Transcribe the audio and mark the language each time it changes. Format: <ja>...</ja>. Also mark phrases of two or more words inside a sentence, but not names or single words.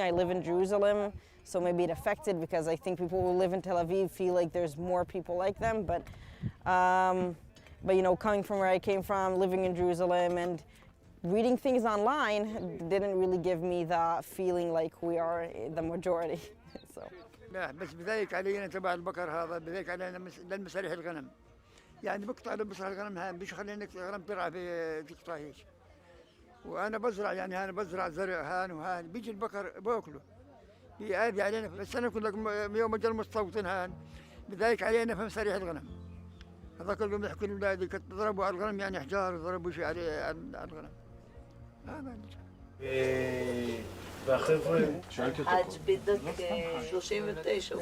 <en>I live in Jerusalem, so maybe it affected because I think people who live in Tel Aviv feel like there's more people like them. But you know, coming from where I came from, living in Jerusalem, and reading things online didn't really give me the feeling like we are the majority. So.</en> <ar>لا بس بذلك علينا تبع البقر هذا بذلك علينا للمسارح الغنم يعني بقطع بمسارح الغنم هان مش خلينا الغنم ترعى في تقطعيش وانا بزرع يعني انا بزرع زرع هان وهان بيجي البقر باكله بيأذي علينا بس انا اقول لك يوم اجى المستوطن هان بذلك علينا في مسارح الغنم هذاك اليوم يحكوا لاولادي كنت ضربوا على الغنم يعني حجار وضربوا شيء على الغنم هذا</ar> <he>והחבר'ה... עד بدك 39.</he>